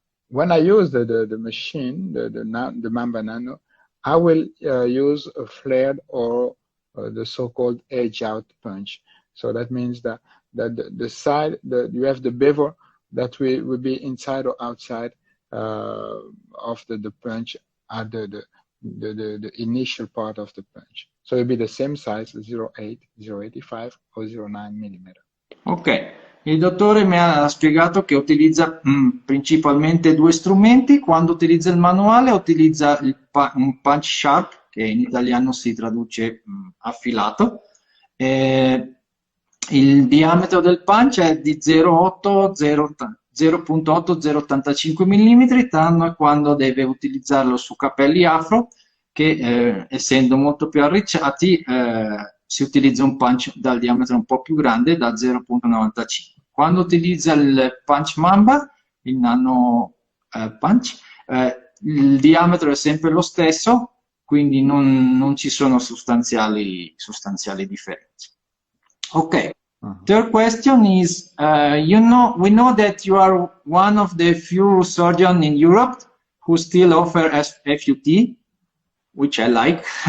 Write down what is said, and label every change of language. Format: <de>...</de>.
<en>When I use the machine, the Mamba Nano, I will use a flared or the so-called edge-out punch. So that means that the side, you have the bevel that will be inside or outside of the punch at the initial part of the punch. So it'll be the same size, 0.8, 0.85 or 0.9 millimeter.</en> <it>Ok, il dottore mi ha spiegato che utilizza principalmente due strumenti. Quando utilizza il manuale utilizza un punch sharp, che in italiano si traduce affilato. Il diametro del punch è di 0.8-0.85 mm, tranne quando deve utilizzarlo su capelli afro, che essendo molto più arricciati si utilizza un punch dal diametro un po' più grande, da 0.95. Quando utilizza il punch Mamba, il nano punch, il diametro è sempre lo stesso, quindi non ci sono sostanziali differenze. Ok.</it> <en>Third question is, we know that you are one of the few surgeons in Europe who still offer FUT, which I like.</en>